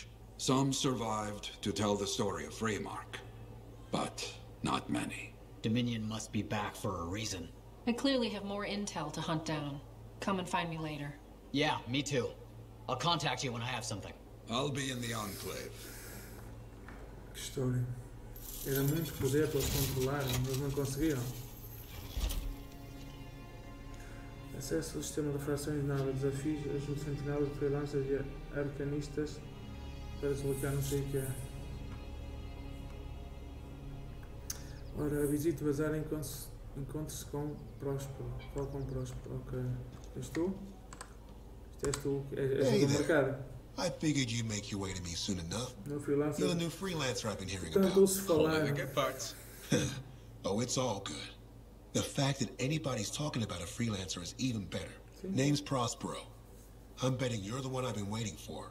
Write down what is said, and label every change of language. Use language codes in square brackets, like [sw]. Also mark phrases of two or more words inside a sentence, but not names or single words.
[en] Some survived to tell the story of Freemark, but not many. Dominion must be back for a reason. I clearly have more intel to hunt down. Come and find me later. Yeah, me too. I'll contact you when I have something. I'll be in the Enclave. [pt] Que história. Era muito poder para eles controlarem, mas não conseguiram. Acesso ao sistema de frações de nave, desafios, ajuda centenário de freelancers e arcanistas para desbloquear não sei o que é. Ora, visite o bazar e encontre-se com Próspero. Fala com Próspero, ok. És tu? És tu? És do mercado? [en] I figured you'd make your way to me soon enough. No freelancer. You're the new freelancer I've been hearing about. Hold the good parts. Oh, it's all good. The fact that anybody's talking about a freelancer is even better. Name's Prospero. I'm betting you're the one I've been waiting for.